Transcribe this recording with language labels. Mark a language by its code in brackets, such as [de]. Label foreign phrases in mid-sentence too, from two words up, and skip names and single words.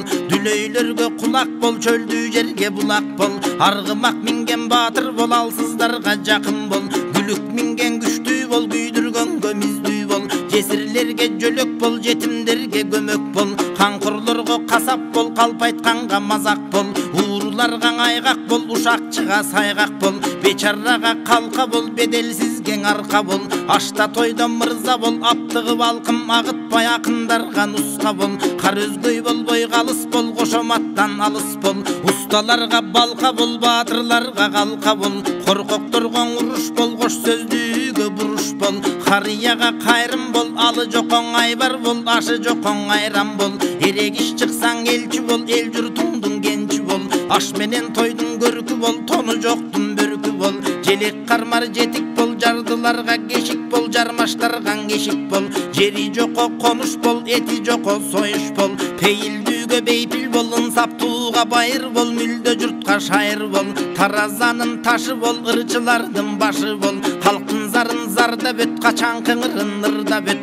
[ky] Дүлөйлөргө кулак бол, чөлдүү жерге булак бол. Аргымак минген батыр бол, алсыздарға жакын бол. Күлүк минген күчтүү бол, күйдүргөнгө миздүү бол. Жесирлерге жөлөк бол, жетимдерге көмөк бол. Каңкурлорго касап бол, калп айтканга мазак бол. Ууруларга айгак бол, ушакчыга сайгак бол. Бечарага калка бол, беделсизге арка бол. Ашта тойдо мырза бол, аптыгы балкым агытпай акындарга нуска бол. Кар өзгөй болбой калыс бол, кошоматтан алыс бол. Усталарга балка бол, батырларга калка бол. Коркокторго уруш бол, кош сөздүүгө буруш бол. Карыяга кайрым бол, алы жокоң айбар бол, ашы жокоң айран бол. Эрегиш чыксаң элчи бол, эл журтуңдун кенчи бол. Аш менен тойдун көркү бол, тону жоктун бөркү бол. Желек кармар жетик бол, жардыларга кешик бол, жармаштарган кешик бол. Жери жoko конуш бол, эти жoko союш бол. Пейилдүүгө бейпил бол, ынсаптууга байыр бол, мүлдө журтка шайыр бол. Таразанын ташы бол, ырчылардын башы бол. Калктын зарын зарда бөт, качан кыңырын ырда бөт.